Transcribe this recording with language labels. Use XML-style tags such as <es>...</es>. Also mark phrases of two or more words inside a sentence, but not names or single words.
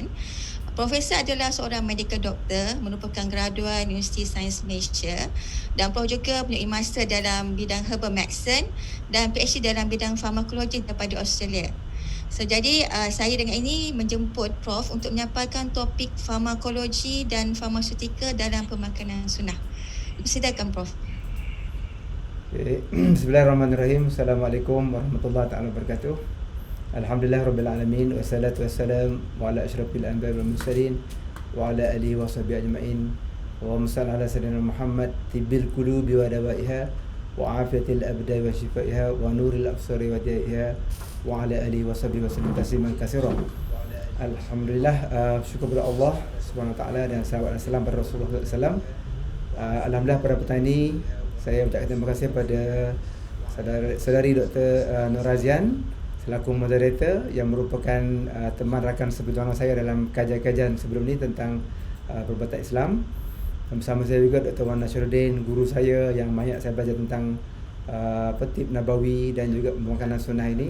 <ms>Profesor adalah seorang</ms> <en>medical doctor,</en> <ms>merupakan graduan Universiti Sains Malaysia, dan Prof juga mempunyai master dalam bidang</ms> <en>herbal medicine</en> <ms>dan PhD dalam bidang farmakologi daripada Australia. So, jadi saya dengan ini menjemput Prof untuk menyampaikan topik farmakologi dan farmaseutika dalam pemakanan sunnah. Silakan Prof. Okay.</ms> <ar>بسم الله الرحمن الرحيم. السلام عليكم ورحمة الله تعالى وبركاته. الحمد لله رب العالمين والصلاة والسلام على أشرف الأنبياء والمرسلين وعلى آله وصحبه أجمعين. وصلى الله على سيدنا محمد طب القلوب ودوائها وعافية الأبدان وشفائها ونور الأبصار وضيائها وعلى آله وصحبه وسلم تسليما كثيرا.</ar> <ms>Alhamdulillah, syukur kepada Allah</ms> <ar>سبحانه وتعالى</ar> <ms>dan salawat dan salam pada Rasulullah</ms> <ar>صلى الله عليه وسلم.</ar> <ms>Alhamdulillah pada petang ini saya ucapkan terima kasih pada saudari Dr. Nur Azian selaku moderator yang merupakan teman rakan seperjuangan saya dalam kajian-kajian sebelum ni tentang perubatan Islam. Dan bersama saya juga Dr. Wan Nasharuddin, guru saya yang banyak saya belajar tentang</ms> <ar>طب نبوي</ar> <ms>dan juga pemakanan sunnah ini.</ms>